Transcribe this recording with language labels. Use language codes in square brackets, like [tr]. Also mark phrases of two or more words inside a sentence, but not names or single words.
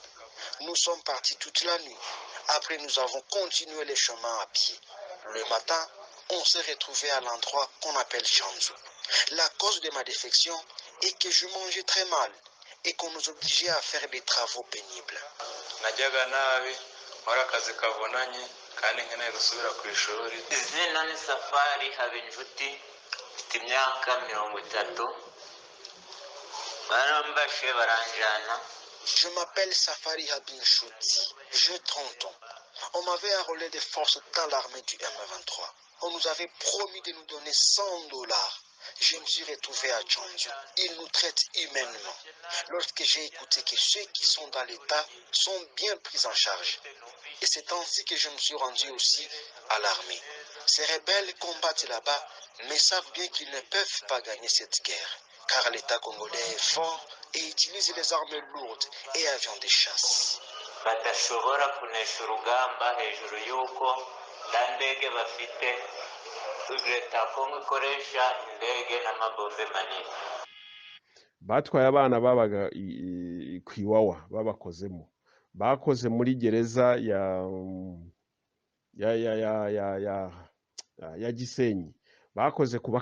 [fr] Nous sommes partis toute la nuit. Après, nous avons continué le chemin à pied. Le matin, on s'est retrouvé à l'endroit qu'on appelle Djanzu. La cause de ma défection est que je mangeais très mal et qu'on nous obligeait à faire des travaux pénibles. [rw] Najyaga nabi nkora akazi kavunanye kandi nkeneye gusubira ku ishuri. Izina ni Safari Habinshuti mfite imyaka 30 barambashe baranjana. [fr] Je m'appelle Safari Habinshuti, j'ai 30 ans. On m'avait enrôlé de force dans l'armée du M23. On nous avait promis de nous donner $100. Je me suis retrouvé à Djanzu. Ils nous traitent humainement. Lorsque j'ai écouté que ceux qui sont dans l'État sont bien pris en charge. Et c'est ainsi que je me suis rendu aussi à l'armée. Ces rebelles combattent là-bas, mais savent bien qu'ils ne peuvent pas gagner cette guerre. Car l'État congolais est fort et utilise les armes lourdes et avions de chasse. [rw] Badashobora kunesha urugamba hejuru y'uko nta ndege bafite. Leta Kongo ikoresha indege n'amabombe manini. batwaye abana babaga ku Iwawa babakozemo, bakoze muri gereza ya Gisenyi, bakoze ku